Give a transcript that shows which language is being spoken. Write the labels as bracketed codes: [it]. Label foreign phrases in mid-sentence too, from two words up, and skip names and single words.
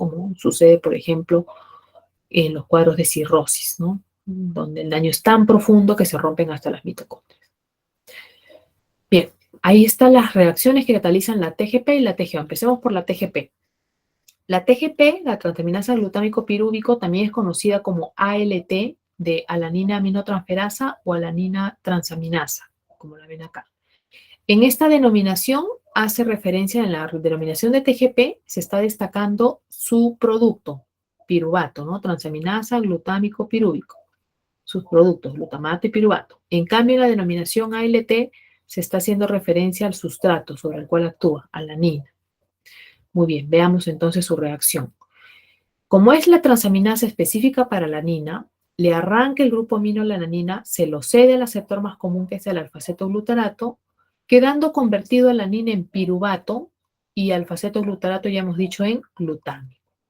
[es] Como sucede, por ejemplo, en los cuadros de cirrosis, ¿no? Donde el daño es tan profundo que se rompen hasta las mitocondrias. Bien, ahí están las reacciones que catalizan la TGP y la TGO. Empecemos por la TGP. La TGP, la transaminasa glutámico pirúvico, también es conocida como ALT de alanina aminotransferasa o alanina transaminasa, como la ven acá. En esta denominación hace referencia, en la denominación de TGP, se está destacando su producto, piruvato, ¿no? Transaminasa glutámico pirúvico. Sus productos, glutamato y piruvato. En cambio, en la denominación ALT se está haciendo referencia al sustrato sobre el cual actúa, alanina. Muy bien, veamos entonces su reacción. Como es la transaminasa específica para la alanina, le arranca el grupo amino a la alanina, se lo cede al aceptor más común que es el alfa-cetoglutarato, quedando convertido a la alanina en piruvato y alfa-cetoglutarato ya hemos dicho en glutámico.